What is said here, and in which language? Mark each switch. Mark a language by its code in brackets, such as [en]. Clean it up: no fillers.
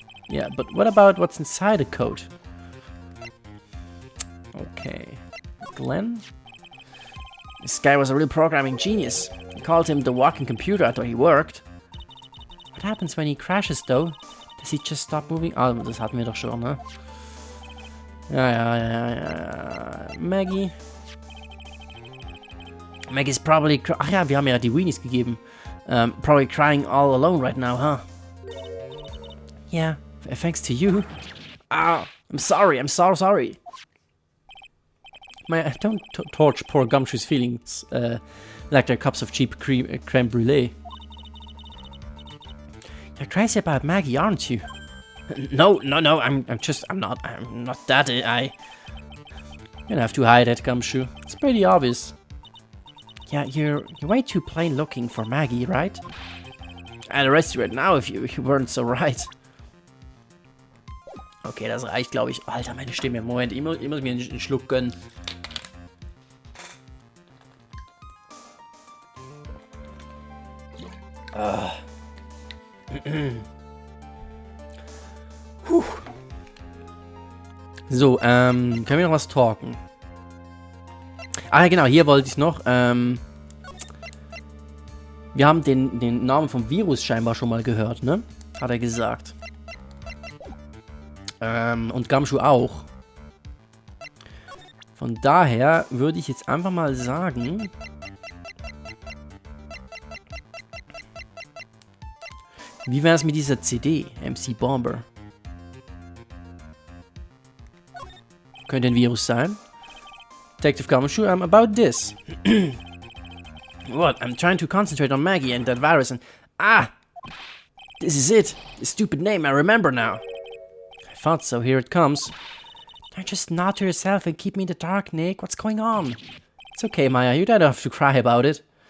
[en] Yeah, but what about what's inside the coat? Okay. Glenn? This guy was a real programming genius. He called him the walking computer after he worked. What happens when he crashes though? Does he just stop moving? [de] Ah, das hatten wir doch schon, ne? Ja. Maggie. [en] Maggie's probably... [de] Ach ja, wir haben ja die Weenies gegeben. [en] Probably crying all alone right now, huh? Yeah, thanks to you. Ah, I'm sorry, I'm so sorry. Don't torch poor Gumshoe's feelings like they're cups of cheap creme brulee. You're crazy about Maggie, aren't you? No, I'm not that, You don't have to hide it, Gumshoe. It's pretty obvious. Yeah, you're way too plain looking for Maggie, right? I'd arrest you right now if you weren't so right. [de] Okay, das reicht, glaube ich. Alter, meine Stimme. Moment, ich muss mir einen Schluck gönnen. So, können wir noch was talken? Ah, genau, hier wollte ich noch. Wir haben den Namen vom Virus scheinbar schon mal gehört, ne? Hat er gesagt. Und Gumshoe auch. Von daher würde ich jetzt einfach mal sagen... Wie wäre es mit dieser CD, MC Bomber? Könnte ein Virus sein? [en] Detective Gumshoe, I'm about this. What? I'm trying to concentrate on Maggie and that virus and... Ah! This is it! The stupid name, I remember now. I thought so, here it comes. Don't just nod to yourself and keep me in the dark, Nick. What's going on? It's okay, Maya, you don't have to cry about it.